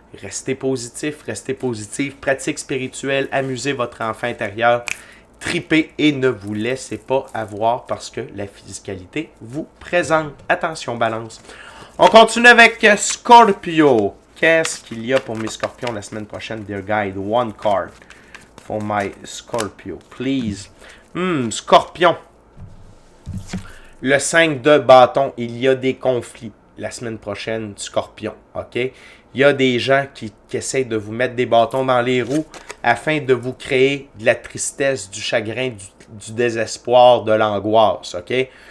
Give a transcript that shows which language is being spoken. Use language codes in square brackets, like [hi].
[fr] Restez positif, restez positif. Pratique spirituelle, amusez votre enfant intérieur. Tripez et ne vous laissez pas avoir parce que la physicalité vous présente. Attention, Balance. On continue avec Scorpio. Qu'est-ce qu'il y a pour mes scorpions la semaine prochaine, [en] dear guide? One card for my Scorpio, please. [fr] Scorpion. Le 5 de bâton, il y a des conflits la semaine prochaine, Scorpion, ok? Il y a des gens qui essayent de vous mettre des bâtons dans les roues afin de vous créer de la tristesse, du chagrin, du désespoir, de l'angoisse, ok?